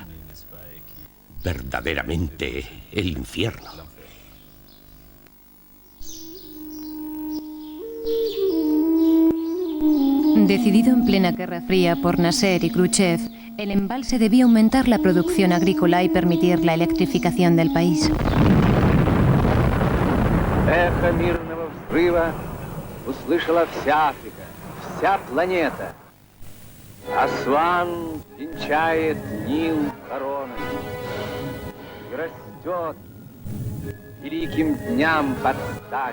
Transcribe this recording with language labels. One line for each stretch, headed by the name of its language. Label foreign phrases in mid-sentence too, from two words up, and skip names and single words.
Spanish: Verdaderamente el infierno. Decidido en plena Guerra Fría por Nasser y Khrushchev, el embalse debía aumentar la producción agrícola y permitir la electrificación del país.
Russian: Эхо мирного взрыва услышала вся Африка, вся планета. Асуан венчает Нил короной и растет великим дням под стать.